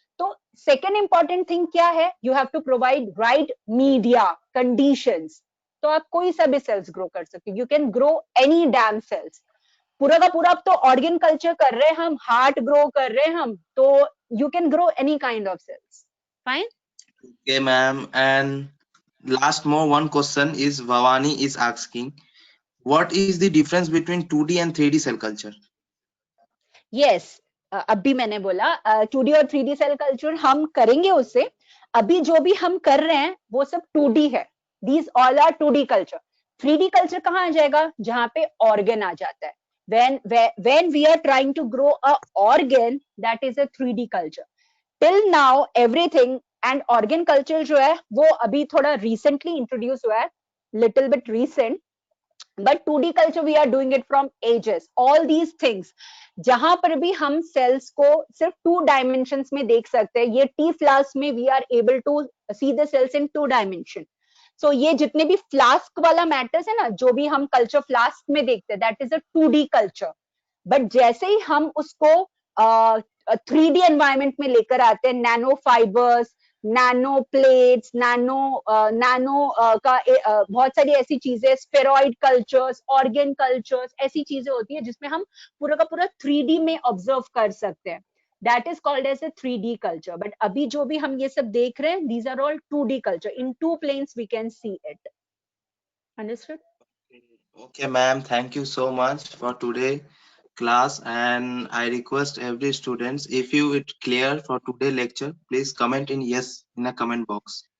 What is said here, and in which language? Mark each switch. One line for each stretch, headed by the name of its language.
Hindi: तो second important thing क्या है,
English: You have to provide right media conditions.
Hindi: तो आप कोई सा भी सेल्स ग्रो कर सकते हो,
English: You can grow any damn cells.
Hindi: पूरा का पूरा अब तो ऑर्गन कल्चर कर रहे हैं हम, हार्ट ग्रो कर रहे हैं हम, तो
English: you can grow any kind of cells,
Hindi: fine.
English: Okay, ma'am. And last more one question is Bhavani is asking, what is the difference between 2D and 3D cell culture?
Hindi: Yes, अभी मैंने बोला 2D और 3D cell culture हम करेंगे उससे। अभी जो भी हम कर रहे हैं वो सब 2D है,
English: These all are 2D culture.
Hindi: 3D culture कहाँ आ जाएगा, जहां पे ऑर्गन आ जाता है।
English: when we are trying to grow a organ, that is a 3D culture. Till now everything, and organ culture
Hindi: जो है वो अभी थोड़ा recently introduce हुआ है,
English: little bit recent, but 2D culture we are doing it from ages. All these things
Hindi: जहां पर भी हम सेल्स को सिर्फ 2 डायमेंशंस में देख सकते हैं, ये टी फ्लास्क में
English: We are able to see the cells in 2 dimension.
Hindi: सो ये जितने भी फ्लास्क वाला मैटर्स है ना, जो भी हम कल्चर फ्लास्क में देखते हैं,
English: That is a 2D culture.
Hindi: But जैसे ही हम उसको 3D एनवायरमेंट में लेकर आते हैं, nano fibres, nano plates, nano का बहुत सारी ऐसी चीजें, स्फेरॉइड कल्चर्स, ऑर्गन कल्चर्स, ऐसी चीजें होती है जिसमें हम पूरा का पूरा 3D में ऑब्जर्व कर सकते हैं।
English: That is called as a 3D culture. But
Hindi: अभी जो भी हम ये सब देख रहे हैं,
English: These are all 2D culture, in 2 planes we can see it. Understood? Okay, ma'am. Thank you so much for today class, and I request every students, if you it clear for today lecture, please comment in yes in a comment box.